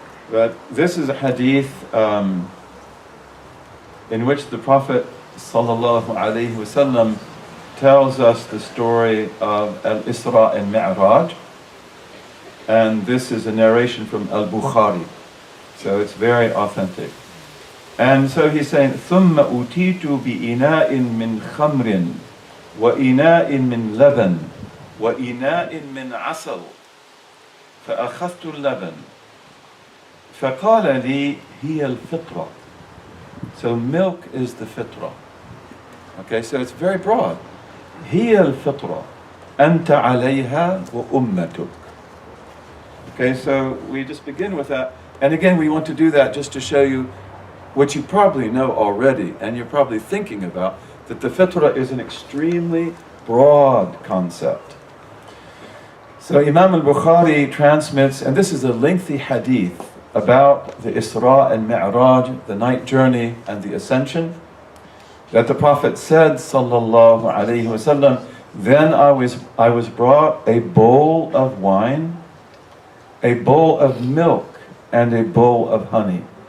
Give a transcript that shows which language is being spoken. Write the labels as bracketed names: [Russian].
[English] But this is a hadith in which the Prophet ﷺ tells us the story of Al-Isra and Mi'raj. And this is a narration from Al-Bukhari. So it's very authentic. And so he's saying, [Arabic] ثُمَّ أُتِيتُ بِإِنَاءٍ مِّنْ خَمْرٍ وَإِنَاءٍ مِّنْ لَبَنٍ وَإِنَاءٍ مِّنْ عَسَلٍ فَأَخَذْتُ اللَّبَنَ فَقَالَ لِي هِيَ الْفِطْرَةِ. [English] So milk is the fitra. Okay, so it's very broad. [Arabic] هي الفطرة أنت عليها وأمتك. [English] Okay, so we just begin with that. And again, we want to do that just to show you what you probably know already, and you're probably thinking about, that the fitrah is an extremely broad concept. So Imam al-Bukhari transmits, and this is a lengthy hadith about the Isra and Mi'raj, the night journey and the ascension, that the Prophet said, sallallahu alayhi wasallam, then I was brought a bowl of wine, a bowl of milk, and a bowl of honey.